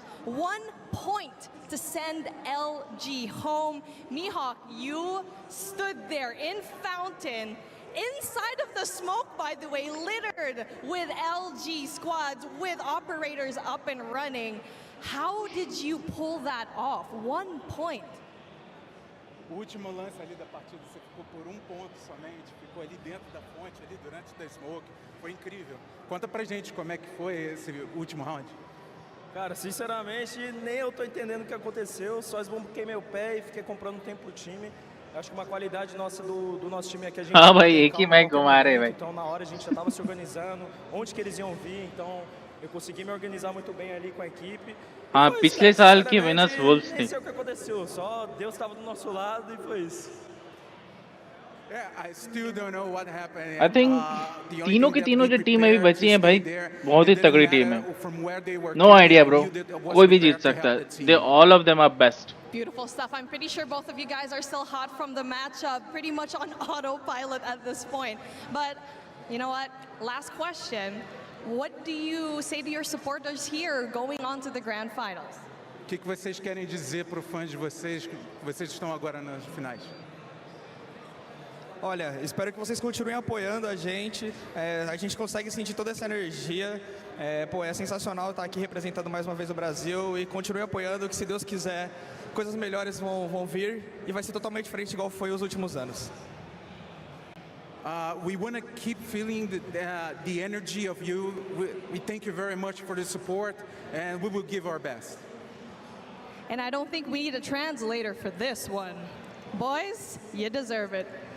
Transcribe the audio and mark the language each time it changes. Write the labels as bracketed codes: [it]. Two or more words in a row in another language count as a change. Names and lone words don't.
[en] 1 point to send LG home. Mihawk, you stood there in Fountain, inside of the smoke, by the way, littered with LG squads, with operators up and running. How did you pull that off? 1 point. [pt] O último lance ali da partida, você ficou por 1 ponto somente, ficou ali dentro da fonte, ali durante da smoke. Foi incrível. Conta pra gente como é que foi esse último round. Cara, sinceramente, nem eu tô entendendo o que aconteceu, só esbombuquei meu pé e fiquei comprando tempo pro time. Acho que uma qualidade nossa do nosso time é que a gente... [hi] हाँ भाई एक ही मैच घुमा रहे भाई [pt] Então na hora a gente já tava se organizando, onde que eles iam vir, então eu consegui me organizar muito bem ali com a equipe. [hi] हाँ पिछले साल की विनर्स वुल्व्स थी [pt] Esse é o que aconteceu, só Deus estava do nosso lado e foi isso. [en] I still don't know what happened. I think [hi] तीनों की तीनों जो टीम अभी बची हैं भाई बहुत ही तगड़ी टीम है [en] No idea bro [hi] कोई भी जीत सकता है [en] They all of them are best Beautiful stuff. I'm pretty sure both of you guys are still hot from the matchup, pretty much on autopilot at this point. But you know what? Last question. What do you say to your supporters here going on to the grand finals? [pt] O que vocês querem dizer para os fãs de vocês que vocês estão agora nas finais? Olha, espero que vocês continuem apoiando a gente. A gente consegue sentir toda essa energia. Pô, é sensacional estar aqui representando mais uma vez o Brasil e continue apoiando que, se Deus quiser, coisas melhores vão vir e vai ser totalmente diferente igual foi os últimos anos. [en] We want to keep feeling the energy of you. We thank you very much for the support, and we will give our best. And I don't think we need a translator for this one. Boys, you deserve it.